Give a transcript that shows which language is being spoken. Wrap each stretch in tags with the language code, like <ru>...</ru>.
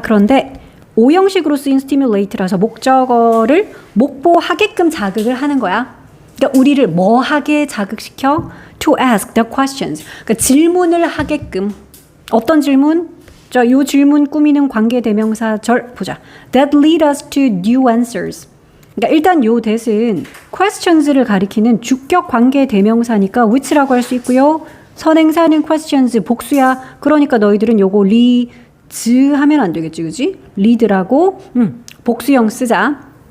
<ko>그런데 오형식으로 쓰인 stimulate라서 목적어를 목보하게끔 자극을 하는 거야. 그러니까 우리를 뭐 하게 자극시켜?</ko> <en>To ask the questions.</en> <ko>그러니까 질문을 하게끔. 어떤 질문? 자, 요 질문 꾸미는 관계대명사절 보자.</ko> <en>That lead us to new answers.</en> <ko>그러니까 일단 요 that은 questions를 가리키는 주격 관계대명사니까 which라고 할 수 있고요. 선행사는 questions 복수야. 그러니까 너희들은 요거 leads 하면 안 되겠지, 그지? lead라고 복수형 쓰자.</ko>